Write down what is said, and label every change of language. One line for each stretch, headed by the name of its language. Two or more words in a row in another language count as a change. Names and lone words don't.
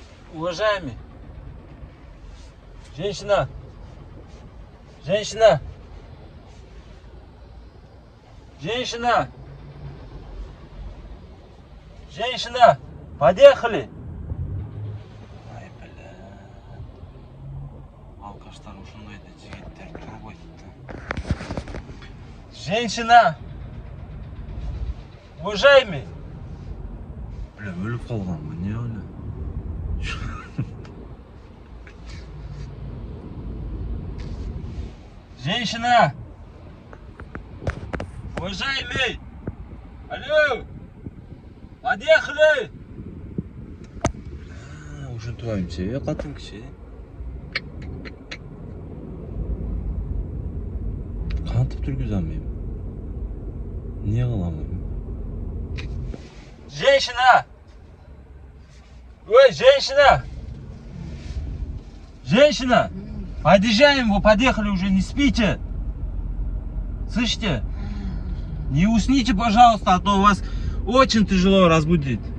Russian: Уважаемый. Женщина. Женщина. Женщина. Женщина. Подъехали. Ай, бля.
Kyrgyz: Алкаштар ушундайды жигиттер турбойт.
Russian: Женщина. Уважаемый. Бля,
Kyrgyz: өлүп калганмын, не өлү?
Russian: Женщина! Уважаемый! Алло! Подъехали!
Kyrgyz: Ушинтибайм се, катын киши. Кантип түргүзөм мен? Не кылам мен?
Russian: Женщина! Ой, женщина! Женщина! Подъезжаем, вы подъехали уже, не спите. Слышите? Не усните, пожалуйста, а то вас очень тяжело разбудить.